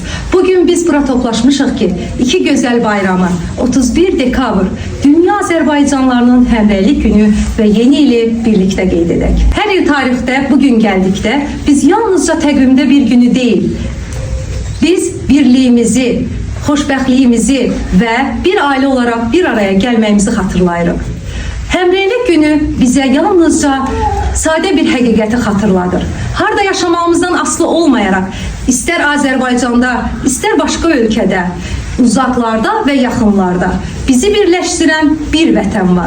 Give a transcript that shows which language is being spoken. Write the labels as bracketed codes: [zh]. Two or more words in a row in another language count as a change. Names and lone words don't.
[az] Bugün biz bura toplaşmışıq ki, iki gözəl bayramı, 31 dekabr, Dünya Azərbaycanlarının Həmrəylik günü ve yeni ili birlikte qeyd edək. Her il tarixdə bugün gəldikdə biz yalnızca təqvimdə bir günü değil, biz birliğimizi, xoşbəxtliyimizi ve [tr] bir aile olarak bir araya [az] gelməyimizi xatırlayırıq. Həmrəylik günü bize yalnızca sade bir həqiqəti xatırladır. [tr] Harda yaşamamızdan aslı olmayarak, ister Azərbaycanda, ister başka ülkede, uzaklarda ve yakınlarda bizi birleştiren bir vətən var.